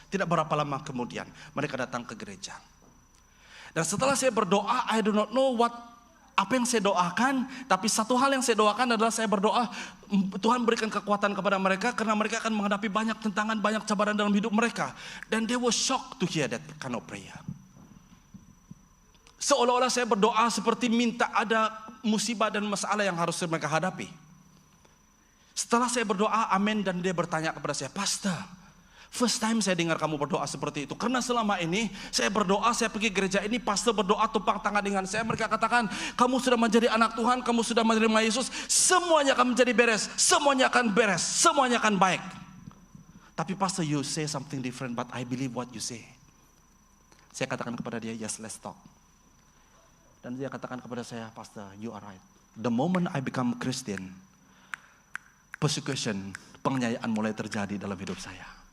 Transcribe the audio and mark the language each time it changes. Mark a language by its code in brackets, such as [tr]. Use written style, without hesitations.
[ms] Tidak berapa lama kemudian mereka datang ke gereja. Dan setelah saya berdoa, [en] I do not know [ms] apa yang saya doakan, tapi satu hal yang saya doakan adalah saya berdoa, Tuhan berikan kekuatan kepada mereka, karena mereka akan menghadapi banyak tentangan, banyak cabaran dalam hidup mereka. [en] Dan they were shocked to hear that kind of prayer. [ms] Seolah-olah saya berdoa seperti minta ada musibah dan masalah yang harus mereka hadapi. Setelah saya berdoa, amin, dan dia bertanya kepada saya, Pastor, [en] first time [ms] saya dengar kamu berdoa seperti itu. Karena selama ini saya berdoa, saya pergi gereja ini, pastor berdoa tumpang tangan dengan saya. Mereka katakan, kamu sudah menjadi anak Tuhan, kamu sudah menerima Yesus, semuanya akan menjadi beres, semuanya akan beres, semuanya akan baik. [en] Tapi pastor, you say something different, but I believe what you say. [ms] Saya katakan kepada dia, [en] yes, let's talk. [ms] Dan dia katakan kepada saya, Pastor, [en] you are right. The moment I become Christian, persecution, penganiayaan mulai terjadi dalam hidup saya.